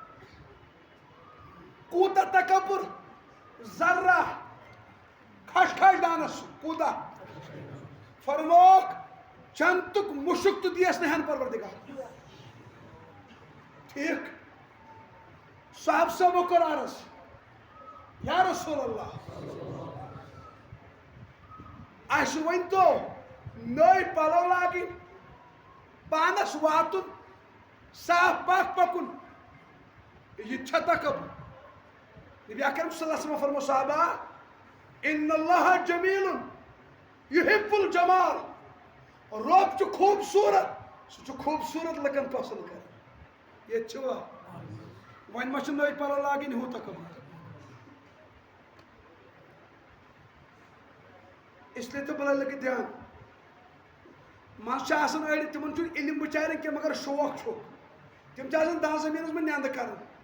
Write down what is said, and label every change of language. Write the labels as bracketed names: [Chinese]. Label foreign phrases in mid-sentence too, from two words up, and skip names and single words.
[Kashmiri] کوٗتاہ تکبر ذرہ کھش کھش دانس کوٗتاہ فرموک جنتُک مُشُک تہِ دِیس نہٕ ہٮ۪ن پروردِگار ٹھیٖک صاحب صٲبو کوٚر عرض [Arabic] یا رسول اللہ [Kashmiri] اَسہِ ؤنۍتو نٔے پلو لاگٕنۍ پانس واتُن صاف پاک پکُن یہِ تہِ چھا تکبر نبی اکرم [Arabic] صلی اللہ علیہ وسلم [Kashmiri] فرمو صحابہ [Arabic] ان اللہ جمیٖلٌ یُحِبُّ الجمال [Kashmiri] رۄب چھُ خوٗبصوٗرت سُہ چھُ خوٗبصوٗرت لُکن پسنٛد کران ییٚتہِ چھُوا وۄنۍ ما چھِ نٔے پلو لاگٕنۍ ہُہ تکبر اسلیے تہٕ بلے لٔگِتھ دھیان منٛزٕ چھِ آسان أڑۍ تِمن چھُنہٕ علم بِچارٮ۪ن کینٛہہ مگر شوق چھُکھ تِم چھِ آسان دان زٔمیٖنس منٛز نٮ۪نٛدٕ کران